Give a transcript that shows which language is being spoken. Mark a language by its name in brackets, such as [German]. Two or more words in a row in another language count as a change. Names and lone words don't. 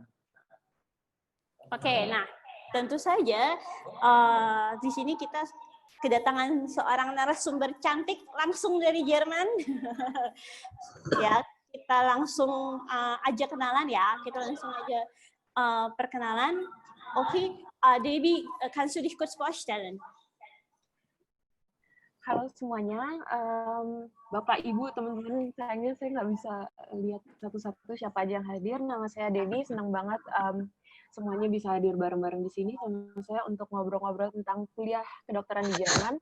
[Indonesian] Oke, nah tentu saja di sini kita kedatangan seorang narasumber cantik langsung dari Jerman. Ya, kita langsung aja kenalan ya. Kita langsung aja perkenalan. Oke, Debbie, [German] kannst du dich kurz vorstellen? [Indonesian] Halo semuanya, Bapak, Ibu, teman-teman, sayangnya saya nggak bisa lihat satu-satu siapa aja yang hadir. Nama saya Debbie, senang banget semuanya bisa hadir bareng-bareng di sini sama saya untuk ngobrol-ngobrol tentang kuliah kedokteran di Jerman.